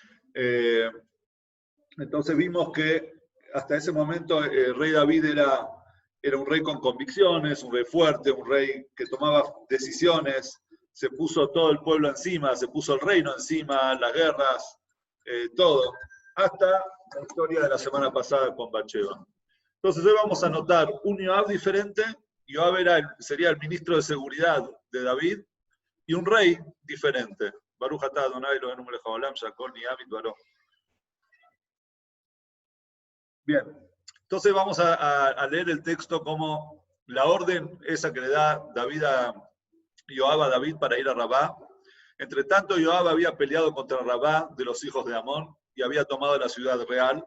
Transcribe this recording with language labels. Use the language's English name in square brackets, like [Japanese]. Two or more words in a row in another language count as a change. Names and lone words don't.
[Spanish] Entonces vimos que hasta ese momento el rey David era un rey con convicciones, un rey fuerte, un rey que tomaba decisiones, se puso todo el pueblo encima, se puso el reino encima, las guerras, todo, hasta la historia de la semana pasada con Bathsheba. Entonces hoy vamos a notar un Joab diferente. Joab sería el ministro de seguridad de David, y un rey diferente. [Hebrew] ברוך אתה אדוני אלוהינו מלך העולם שהכל נהיה בדברו. [Spanish] Bien, entonces vamos a leer el texto como la orden esa que le da Joab a David para ir a Rabá. Entre tanto, Joab había peleado contra Rabá de los hijos de Amón y había tomado la ciudad real.